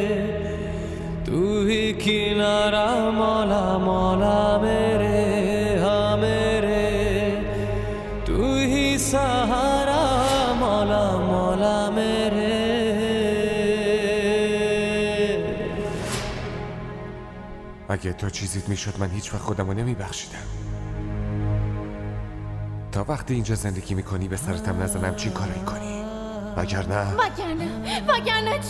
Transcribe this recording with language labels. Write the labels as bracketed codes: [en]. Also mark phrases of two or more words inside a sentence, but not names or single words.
[hi] तू ही किनारा मौला मौला मेरे हाँ मेरे तू ही सहारा मौला मौला मेरे [fa] اگه تو چیزیت میشد من هیچ وقت خودمو نمیبخشیدم. تا وقتی اینجا زندگی میکنی به سرتم نزنم چی کارایی کنی؟ وگرنه چی؟